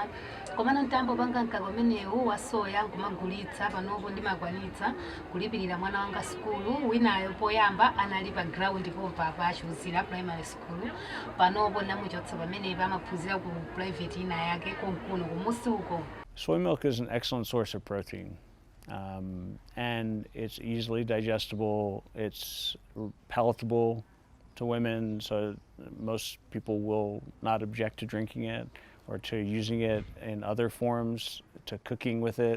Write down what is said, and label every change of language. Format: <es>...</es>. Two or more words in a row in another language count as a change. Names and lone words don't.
<ny>Komano ntambo panga mkaka umenewu wa soya nkumagulitsa panopo ndimakwanitsa kulipirira mwana wanga sukulu. Winayo poyamba anali pa ground popa achuzira</ny> <en>primary school,</en> <ny>panopo namuchotsa pamenepo amaphunzira ku private ina yake konkuno kumusi uko.</ny> <en>Soy milk is an excellent source of protein. And it's easily digestible, it's palatable to women, so most people will not object to drinking it or to using it in other forms, to cooking with it.</en>